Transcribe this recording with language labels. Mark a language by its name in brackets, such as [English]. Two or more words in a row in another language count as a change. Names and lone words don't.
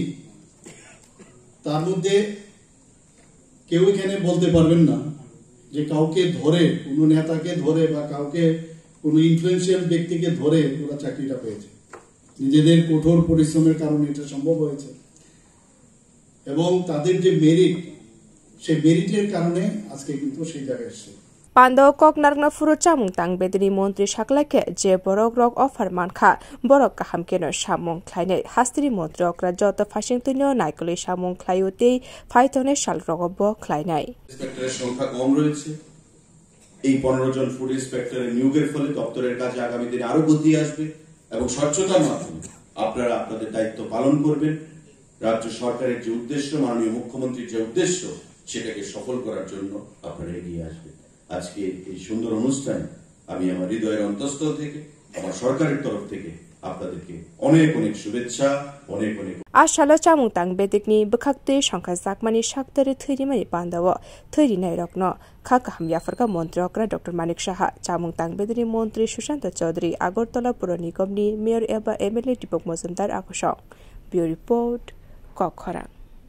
[Bangla] তার মধ্যে কেউ এখানে বলতে পারবেন না যে কাউকে ধরে কোনো নেতাকে ধরে বা কাউকে কোনো ইনফ্লুয়েন্সিয়াল ব্যক্তিকে ধরে ওরা চাকরিটা পেয়েছে। নিজেদের কঠোর পরিশ্রমের কারণে এটা সম্ভব হয়েছে এবং তাদের যে মেরিট সেই মেরিটের কারণে আজকে কিন্তু সেই জায়গায় এসেছে। [Kok Borok] Pando Kok Narna Furu Chamung Tang Bedini Montri Shaklake Je Borok Rok Offer Manka Borok Kahamkeno Shamung Kleine Hastri Montri Okra Jota Fashingtonio Naikoli Shamung Klayute Faitone Shal Rogobo Kleinai [Bangla] ইন্সপেক্টরের সংখ্যা কম রয়েছে। এই 15 জন ফুড ইন্সপেক্টরের নিয়োগের ফলে দপ্তরের কাজে আগামী দিনে আরো গতি আসবে এবং স্বচ্ছতার মাধ্যমে আপনারা আপনাদের দায়িত্ব পালন করবেন। রাজ্য সরকারের যে উদ্দেশ্য, মাননীয় মুখ্যমন্ত্রীর যে উদ্দেশ্য, সেটাকে সফল করার জন্য আপনারা এগিয়ে আসবেন। আজকে এই সুন্দর অনুষ্ঠানে আমি আমার হৃদয়ের অন্তঃস্থল থেকে আমার সরকারের তরফ থেকে আপনাদেরকে অনেক অনেক শুভেচ্ছা, অনেক অনেক [Kok Borok] Ashala Chamung Tang Bedikni Bukakte Shankar Zakmani Shaktare Thirimani Pandawa Thirinai Rokno Khakaham Yafarka Montri Okra Dr. Manik Shaha Chamung Tang Bedini Montri Shushanto Chaudhary Agartala Puro Nigomni Mayor Eba MLA Dipok Mosumdar Akoshong [English] Bureau Report [Kok Borok] Kokkhorang